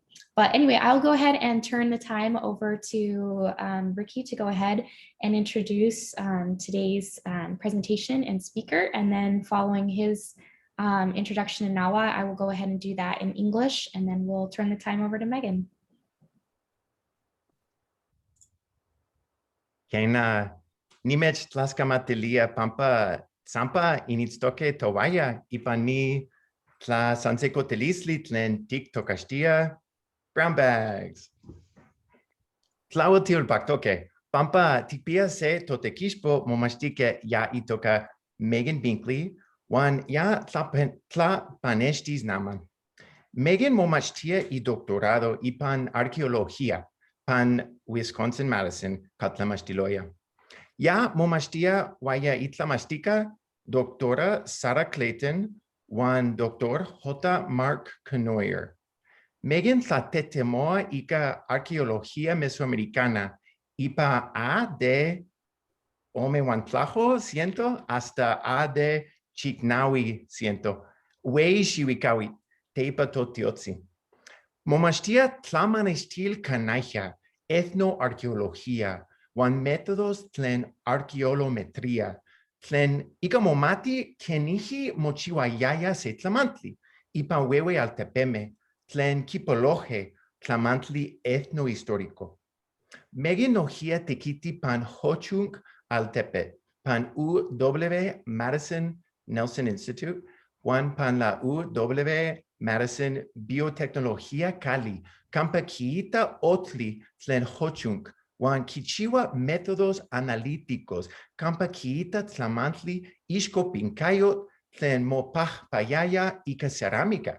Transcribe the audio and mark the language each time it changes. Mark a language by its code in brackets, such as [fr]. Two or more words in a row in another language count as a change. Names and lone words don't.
[en] But anyway, I'll go ahead and turn the time over to Ricky to go ahead and introduce today's presentation and speaker. And then following his introduction in Nahuatl, I will go ahead and do that in English, and then we'll turn the time over to Megan. [nhe] Kena nimech tlaskamatelia pampa zampa initstoke towaya ipani tla sansekotelisli tlen tiktokastia [en] brown bags. [nhe] Tlawatil baktoke pampa tipia se totekishpo momastike ya itoka Megan Binkley wan ya tla panestis naman. Megan momashtia y doctorado ipan arqueología pan Wisconsin-Madison katlamastiloya. Ya momashtia waya itlamastika doctora Sarah Clayton wan Dr. J. Mark Kenoyer. Megan tlatetemoa ika [es] arqueología mesoamericana [nhe] ipa A de Ome wan tlajo ciento hasta A de Chiknawi ciento. Wei shiwikawi teipa totiotsi. Momashtia tlamanestil kanaya ethnoarchaeología wan métodos tlen archaeometría tlen ikamomati keniji mochiwayaya se tlamantli ipa wewe altepeme tlen kipoloje tlamantli ethnohistórico. Megan nohia tekiti pan Hoocąk altepe pan UW-Madison Nelson Institute wan pan la UW-Madison Biotechnology Cali kampa kiita otli tlen Hoocąk wan kichiwa [es] métodos analíticos [nhe] kampa kiita tlamantli ishkopinkayot tlen mopajpayaya ika cerámica.